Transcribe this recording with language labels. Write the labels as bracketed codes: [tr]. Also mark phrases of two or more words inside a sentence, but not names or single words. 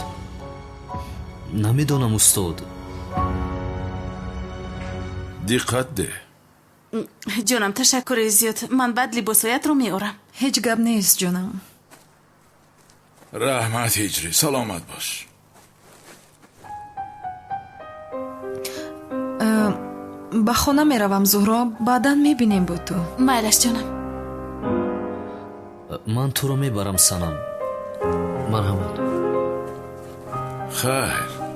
[fa] نمیدانم استاد. دقت ده. جانم تشکر زیاد. من بعد لباسایت رو میارم. هیچ گپ نیست جانم. رحمت هجری، سلامت باش. [tg] ба хона меравам зуҳро, баъдан мебинем бо ту. майлаш ҷонам. ман туро мебарам санам. марҳамат. хайр.